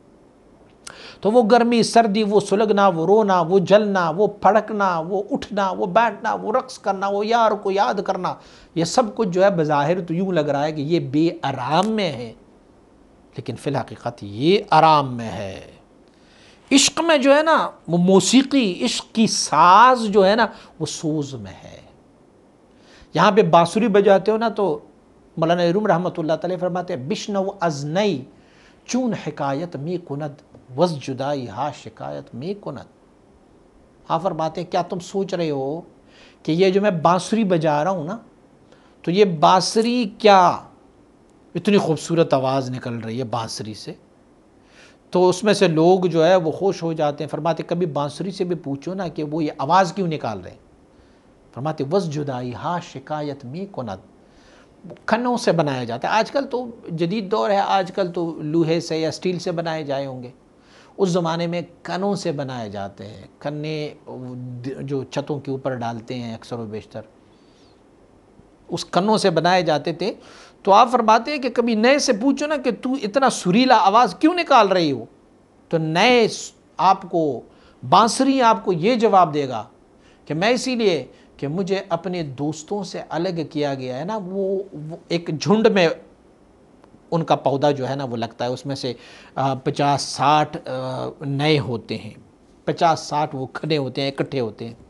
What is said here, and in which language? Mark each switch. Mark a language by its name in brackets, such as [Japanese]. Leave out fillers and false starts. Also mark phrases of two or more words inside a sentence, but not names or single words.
[Urdu] تو وہ گرمی سردی، وہ سلگنا، وہ رونا، وہ جلنا، وہ پھڑکنا، وہ اٹھنا، وہ بیٹھنا، وہ رقص کرنا، وہ یار کو یاد کرنا، یہ سب کچھ جو ہے بظاہر تو یوں لگ رہا ہے کہ یہ بے آرام میں ہے، لیکن فی الحقیقت یہ آرام میں ہے۔ عشق میں جو ہے نا وہ موسیقی، عشق کی ساز جو ہے نا وہ سوز میں ہے۔ یہاں پہ بانسری بجاتے ہو نا تو مولانا روم رحمۃ اللہ تعالی فرماتے ہیں [Persian] بشنو از نئی چون حکایت می کند وز جدائی ہا شکایت می کند۔ [Urdu] آپ فرماتے ہیں کیا تم سوچ رہے ہو کہ یہ جو میں بانسری بجا رہا ہوں نا تو یہ بانسری کیا اتنی خوبصورت آواز نکل رہی ہے بانسری سے، تو اس میں سے لوگ جو ہے وہ خوش ہو جاتے ہیں۔ فرماتے کبھی بانسری سے بھی پوچھو نا کہ وہ یہ آواز کیوں نکال رہے ہیں۔ فرماتے [Persian] وز جدائی ہا شکایت می کند، [Urdu] کھنوں سے بنایا جاتا ہے۔ آج کل تو جدید دور ہے، آج کل تو لوہے سے یا سٹیل سے بنائے جائے ہوں گے، اس زمانے میں کنوں سے بنائے جاتے ہیں۔ کنے جو چھتوں کے اوپر ڈالتے ہیں اکثر و بیشتر، اس کنوں سے بنائے جاتے تھے۔ تو آپ فرماتے ہیں کہ کبھی نئے سے پوچھو نا کہ تو اتنا سریلا آواز کیوں نکال رہی ہو، تو نئے آپ کو بانسری آپ کو یہ جواب دے گا کہ میں اسی لیے کہ مجھے اپنے دوستوں سے الگ کیا گیا ہے نا، وہ ایک جھنڈ میں ان کا پودا جو ہے نا وہ لگتا ہے، اس میں سے 50-60 نئے ہوتے ہیں، 50-60 وہ کھڑے ہوتے ہیں، اکٹھے ہوتے ہیں۔